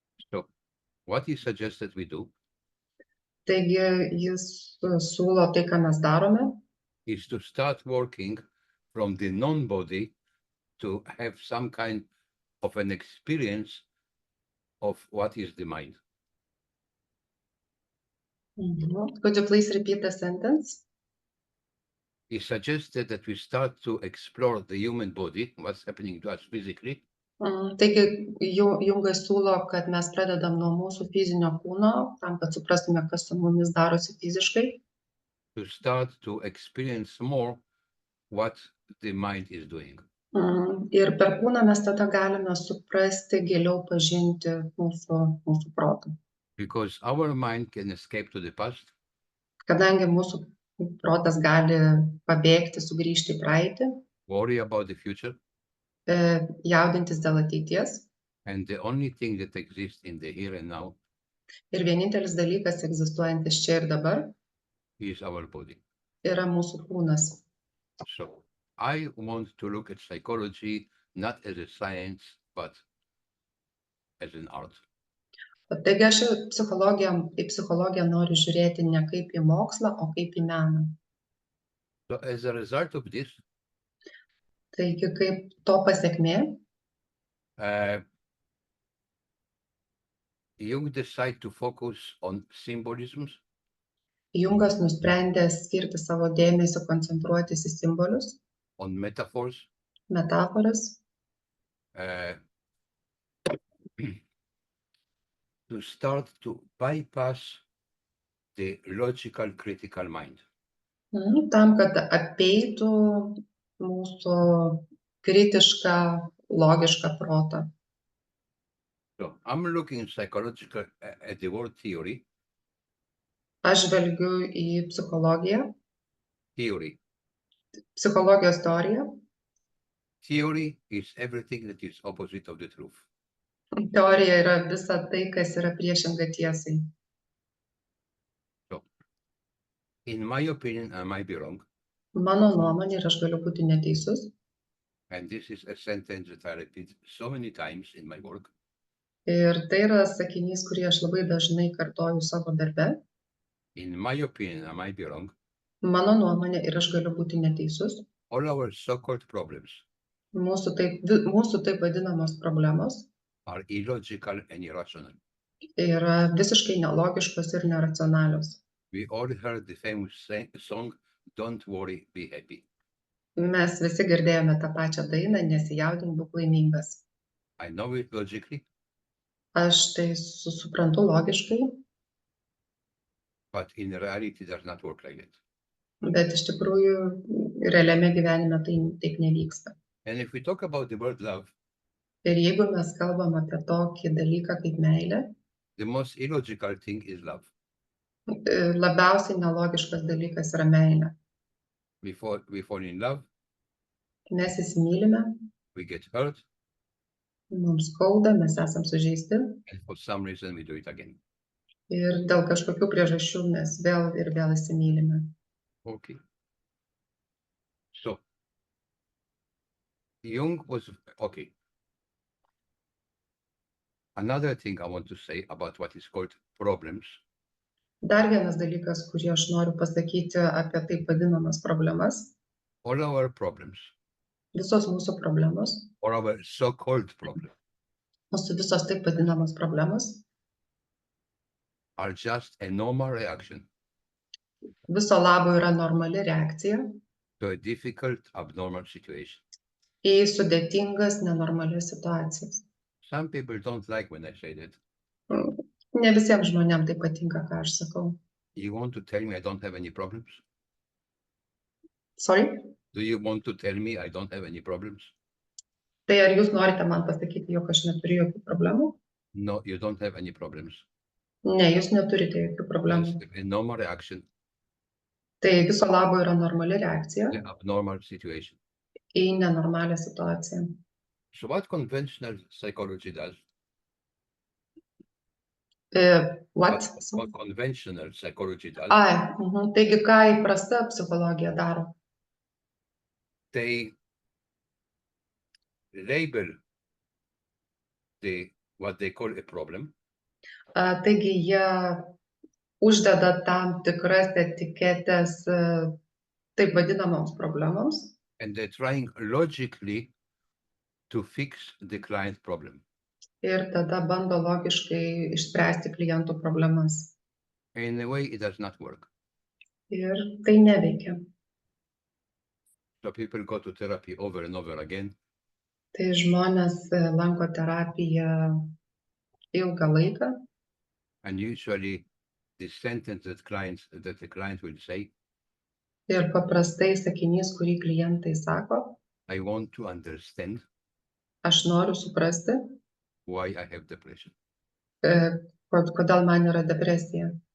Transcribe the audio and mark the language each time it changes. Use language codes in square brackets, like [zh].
[en] So what he suggested we do [lt] Taigi jis siūlo tai, ką mes darome, [en] is to start working from the non-body to have some kind of an experience of what is the mind. Could you please repeat the sentence? He suggested that we start to explore the human body, what's happening to us physically, [lt] Taigi Jungas siūlo, kad mes pradedam nuo mūsų fizinio kūno, tam, kad suprastume, kas su mumis darosi fiziškai, [en] to start to experience more what the mind is doing. [lt] Ir per kūną mes tada galime suprasti, giliau pažinti mūsų protą. [en] because our mind can escape to the past, [lt] Kadangi mūsų protas gali pabėgti, sugrįžti į praeitį, [en] worry about the future, [lt] jaudintis dėl ateities. [en] and the only thing that exists in the here and now [lt] Ir vienintelis dalykas egzistuojantis čia ir dabar [en] is our body. [lt] yra mūsų kūnas. [en] So I want to look at psychology not as a science, but as an art. [lt] Taigi aš į psichologiją noriu žiūrėti ne kaip į mokslą, o kaip į meną. [en] So as a result of this, [lt] Taigi kaip to pasekmė, [en] Jung decided to focus on symbolisms, [lt] Jungas nusprendė skirti savo dėmesį, koncentruotis į simbolius, [en] on metaphors, [lt] metaforas, [en] to start to bypass the logical critical mind. [lt] Tam, kad apeitų mūsų kritišką, logišką protą. [en] So I'm looking psychological at the word theory. [lt] Aš žvelgiu į psichologiją, [en] Theory. [lt] psichologijos teoriją. [en] Theory is everything that is opposite of the truth. [lt] Teorija yra visa tai, kas yra priešinga tiesai. [en] So, in my opinion, I might be wrong, [lt] Mano nuomonė, ir aš galiu būti neteisus, [en] and this is a sentence that I repeat so many times in my work. [lt] ir tai yra sakinys, kurį aš labai dažnai kartoju savo darbe. [en] In my opinion, I might be wrong. [lt] Mano nuomonė, ir aš galiu būti neteisus. [en] All our so-called problems [lt] Mūsų taip vadinamos problemos [en] are illogical and irrational. [lt] yra visiškai nelogiškos ir neracionalios. [en] We all heard the famous song, "Don't worry, be happy." [lt] Mes visi girdėjome tą pačią dainą, nesijaudink, būk laimingas. [en] I know it logically, [lt] Aš tai suprantu logiškai, [en] but in reality, it does not work like that. [lt] bet iš tikrųjų realiame gyvenime tai taip nevyksta. [en] And if we talk about the word love, [lt] Ir jeigu mes kalbam apie tokį dalyką kaip meilė, [en] the most illogical thing is love. [lt] labiausiai nelogiškas dalykas yra meilė. [en] We fall in love, [lt] Mes įsimylime, [en] we get hurt, [lt] mums skauda, mes esam sužeisti [en] and for some reason we do it again. [lt] ir dėl kažkokių priežasčių mes vėl ir vėl įsimylime. [en] Okay. So, Jung was, okay. Another thing I want to say about what is called problems. [lt] Dar vienas dalykas, kurį aš noriu pasakyti apie taip vadinamas problemas. [en] All our problems, [lt] Visos mūsų problemos, [en] or our so-called problems, [lt] mūsų visos taip vadinamos problemos, [en] are just a normal reaction [lt] viso labo yra normali reakcija [en] to a difficult, abnormal situation. [lt] į sudėtingas, nenormalias situacijas. [en] Some people don't like when I say that. [lt] Ne visiems žmonėms tai patinka, ką aš sakau. [en] You want to tell me I don't have any problems? Sorry? Do you want to tell me I don't have any problems? [lt] Tai ar jūs norite man pasakyti, jog aš neturiu jokių problemų? [en] No, you don't have any problems. [lt] Ne, jūs neturite jokių problemų. [en] Just a normal reaction [lt] Tai viso labo yra normali reakcija [en] to an abnormal situation. [lt] į nenormalią situaciją. [en] So what conventional psychology does, What? what conventional psychology does, [lt] Taigi, ką įprasta psichologija daro? [en] they label what they call a problem, [lt] Taigi, jie uždeda tam tikras etiketes taip vadinamoms problemoms [en] and they're trying logically to fix the client problem. [lt] ir tada bando logiškai išspręsti klientų problemas. [en] In a way, it does not work. [lt] Ir tai neveikia. [en] So people go to therapy over and over again, [lt] Tai žmonės lanko terapiją ilgą laiką [en] and usually the sentence that the client will say, [lt] ir paprastai sakinys, kurį klientai sako, [en] I want to understand [lt] Aš noriu suprasti, [en] why I have depression. [lt] kodėl man yra depresija.